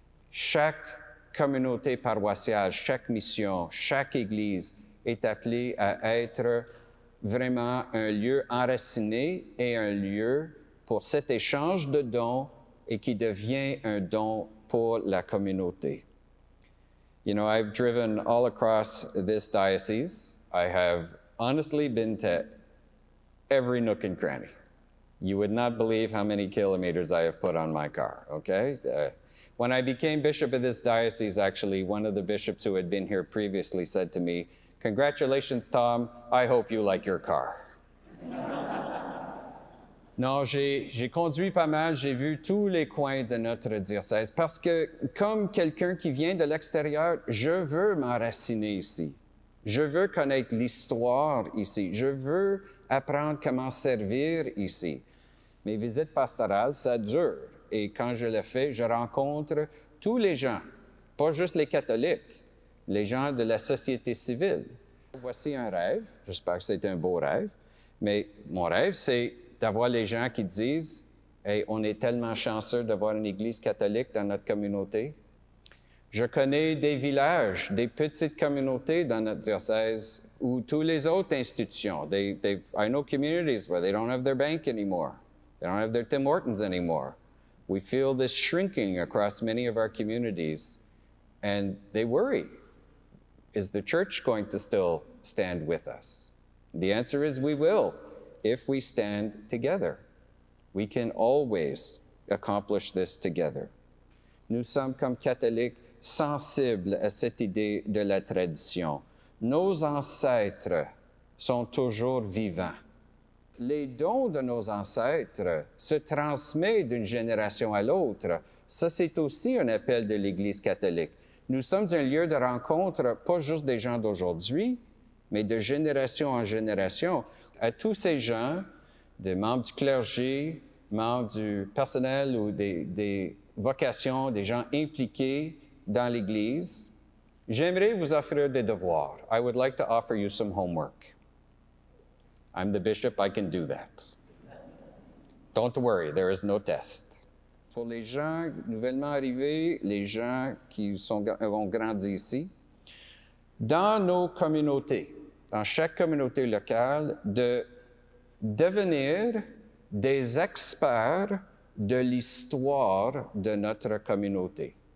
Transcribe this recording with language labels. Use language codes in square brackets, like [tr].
[fr] Chaque communauté paroissiale, chaque mission, chaque église est appelée à être vraiment un lieu enraciné et un lieu pour cet échange de dons et qui devient un don pour la communauté. [en] You know, I've driven all across this diocese. I have honestly been to every nook and cranny. You would not believe how many kilometers I have put on my car, okay? When I became bishop of this diocese, actually, one of the bishops who had been here previously said to me, "Congratulations, Tom, I hope you like your car." [fr] Non, j'ai conduit pas mal, j'ai vu tous les coins de notre diocèse parce que, comme quelqu'un qui vient de l'extérieur, je veux m'enraciner ici. Je veux connaître l'histoire ici. Je veux apprendre comment servir ici. Mes visites pastorales, ça dure. Et quand je le fais, je rencontre tous les gens, pas juste les catholiques, les gens de la société civile. Voici un rêve. J'espère que c'est un beau rêve. Mais mon rêve, c'est d'avoir les gens qui disent « Hey, on est tellement chanceux d'avoir une église catholique dans notre communauté. » Je connais des villages, des petites communautés dans notre diocèse où tous les autres institutions, [en] I know communities where they don't have their bank anymore. They don't have their Tim Hortons anymore. We feel this shrinking across many of our communities, and they worry. Is the church going to still stand with us? The answer is we will, if we stand together. We can always accomplish this together. [fr] Nous sommes comme catholiques sensibles à cette idée de la tradition. Nos ancêtres sont toujours vivants. Les dons de nos ancêtres se transmettent d'une génération à l'autre. Ça, c'est aussi un appel de l'Église catholique. Nous sommes un lieu de rencontre, pas juste des gens d'aujourd'hui, mais de génération en génération. À tous ces gens, des membres du clergé, membres du personnel ou des vocations, des gens impliqués dans l'Église, j'aimerais vous offrir des devoirs. [en] I would like to offer you some homework. I'm the bishop, I can do that. Don't worry, there is no test. [fr] Pour les gens nouvellement arrivés, les gens qui ont grandi ici, dans nos communautés, dans chaque communauté locale, de devenir des experts de l'histoire de notre communauté.